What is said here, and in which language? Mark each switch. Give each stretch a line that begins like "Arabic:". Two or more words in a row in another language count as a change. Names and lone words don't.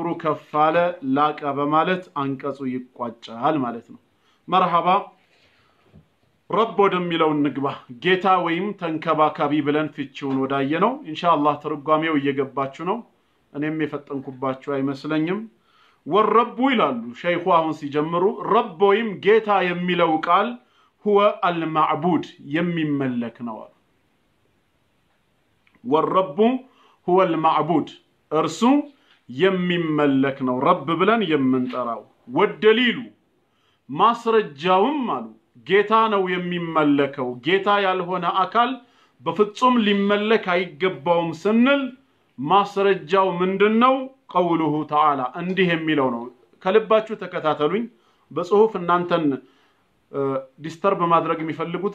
Amharic: ከፋለ ላቀ በማለት አንቀጹ ይቋጫል ማለት ነው መርሐባ ረብ ወደሚለው እንግባ ጌታ ወይም ተንከባካቢ ብለን ፍቺውን ወዳየነው ኢንሻአላህ ተርጓሜው እየገባችሁ ነው እኔም የፈጠንኩባችሁ አይመስለኝም ወረቡ ይላሉ ሸይኹ አሁን ሲጀምሩ ረብ ወይም ጌታ የሚለው ቃል
Arabic: هو المعبود
Amharic: የሚመለክ ነው ወረቡ
Arabic: هو المعبود
Amharic: እርሱ የሚመለክ ነው ረብ ብለን የምንጠራው ወደሊሉ ማስረጃውም አሉ ጌታ ነው የሚመለከው ጌታ ያልሆነ አካል በፍጹም ሊመለክ አይገባውም ስንል ማስረጃው ምንድነው
Arabic: قوله تعالى
Amharic: እንዲህ የሚለው ነው ከልባችሁ ተከታተሉኝ በጽሁፍ እናንተን ዲስተርብ ማድረግ የሚፈልጉትን